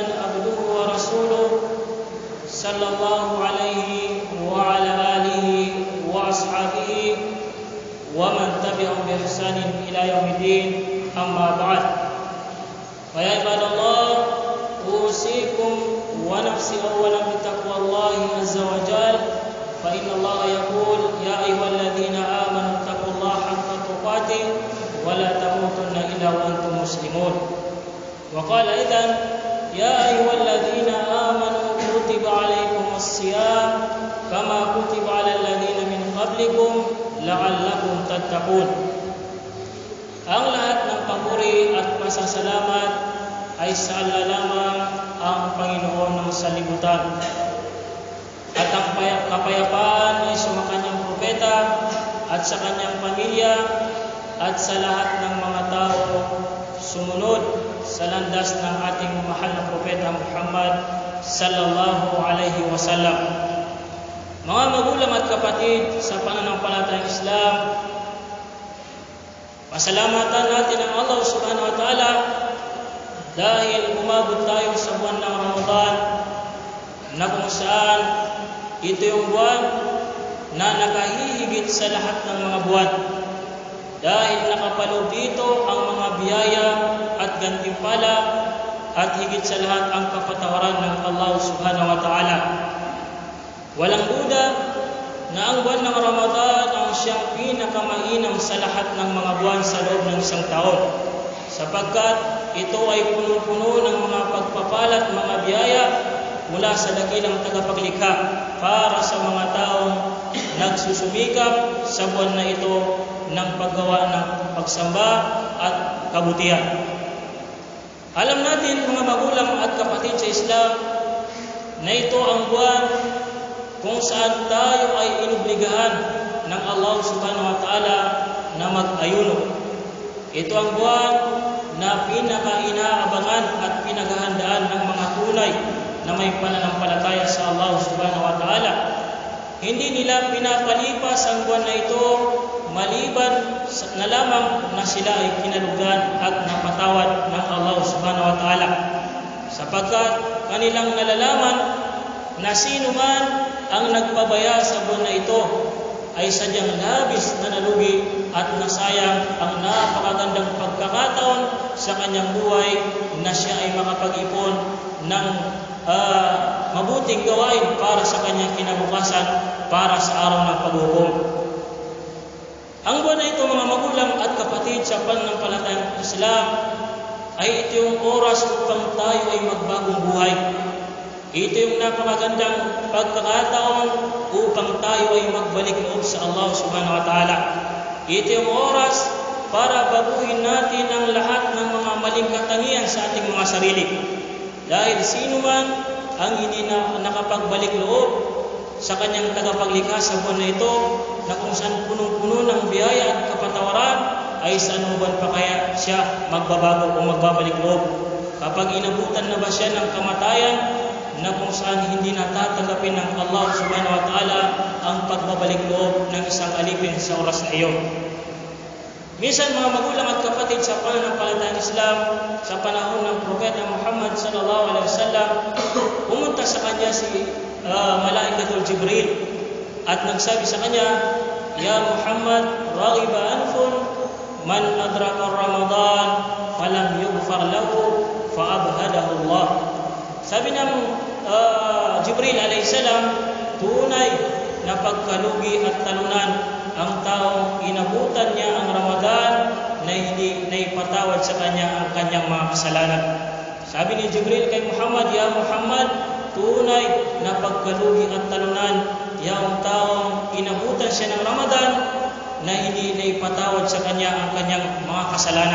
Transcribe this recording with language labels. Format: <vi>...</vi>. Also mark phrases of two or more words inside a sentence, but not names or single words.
<ar>عبده ورسوله صلى الله عليه وعلى آله وأصحابه ومن تبعهم بإحسان إلى يوم الدين أما بعد فيا عباد الله أوصيكم ونفسي أولا بتقوى الله عز وجل فإن الله يقول يا أيها الذين آمنوا اتقوا الله حق تقاته ولا تموتن إلا وأنتم مسلمون. وقال أيضا يا أيها الذين آمنوا كتب عليكم الصيام كما كتب على الذين من قبلكم لعلكم تتقون.</ar> <tl>Ang lahat ng papuri at pasasalamat ay sa Allah lamang, ang Panginoon ng sanlibutan. At ang kapayapaan ay sa kanyang propeta at sa kanyang pamilya at sa lahat ng mga tao sumunod sa landas ng ating mahal na propeta Muhammad</tl> <ar>صلى الله عليه وسلم.</ar> <tl>Mga magulang at kapatid sa pananampalatayang Islam, pasalamatan natin ang Allah</tl> <ar>سبحانه وتعالى</ar> <tl>dahil umabot tayo sa buwan ng Ramadan na kung saan ito yung buwan na nakahihigit sa lahat ng mga buwan dahil nakapaloob dito ang mga biyaya at gantimpala at higit sa lahat ang kapatawaran ng Allah</tl> <ar>سبحانه وتعالى.</ar> <tl>Walang duda na ang buwan ng Ramadan ang siyang pinakamainam sa lahat ng mga buwan sa loob ng isang taon sapagkat ito ay punong-puno ng mga pagpapalat mga biyaya mula sa dakilang tagapaglikha para sa mga taong nagsusumikap sa buwan na ito ng paggawa ng pagsamba at kabutihan. Alam natin mga magulang at kapatid sa Islam na ito ang buwan kung saan tayo ay inobligahan ng Allah</tl> <ar>سبحانه وتعالى</ar> <tl>na mag-ayuno. Ito ang buwan na pinaka-inaabangan at pinaghahandaan ng mga tunay na may pananampalataya sa Allah</tl> <ar>سبحانه وتعالى.</ar> <tl>Hindi nila pinapalipas ang buwan na ito maliban na lamang na sila ay kinalugan at napatawad ng Allah</tl> <ar>سبحانه وتعالى.</ar> <tl>Sapagkat kanilang nalalaman na sino man ang nagpabaya sa buwan na ito ay sadyang labis na nalugi at nasayang ang napakagandang pagkakataon sa kanyang buhay na siya ay makapag-ipon ng mabuting gawain para sa kanyang kinabukasan, para sa araw ng paghukom. Ang buwan na ito mga magulang at kapatid sa pananampalatayang Islam ay ito yung oras upang tayo ay magbagong buhay. Ito yung napakagandang pagkakataon upang tayo ay magbalik loob sa Allah</tl> <ar>سبحانه وتعالى.</ar> <tl>Ito yung oras para baguhin natin ang lahat ng mga maling katangian sa ating mga sarili. Dahil sino man ang hindi na nakapagbalik loob sa kanyang tagapaglikha sa buwan na ito na kung saan punong-puno ng biyaya at kapatawaran ay sa anong buwan pa kaya siya magbabago o magbabalik loob? Kapag inabutan na ba siya ng kamatayan na kung saan hindi natatanggapin ng Allah</tl> <ar>سبحانه وتعالى</ar> <tl>ang pagbabalik loob ng isang alipin sa oras na iyon? Minsan mga magulang at kapatid sa pananampalatayang Islam sa panahon ng Propeta Muhammad</tl> <ar>صلى الله عليه وسلم,</ar> <tl>pumunta sa kanya si Malaikatul Jibril at nagsabi sa kanya,</tl> <ar>"يا محمد، رغم أنف من أدرك رمضان فلم يغفر له فأبعده الله."</ar> <tl>Sabi ng Jibril</tl> <ar>عليه السلام,</ar> <tl>tunay na pagkalugi at talunan ang taong inabutan niya ang Ramadan na hindi naipatawad sa kanya ang kanyang mga kasalanan. Sabi ni Jibril kay Muhammad, "Ya Muhammad, tunay na pagkalugi at talunan yung taong inabutan siya ng Ramadan na hindi naipatawad sa kanya ang kanyang mga kasalanan.</tl>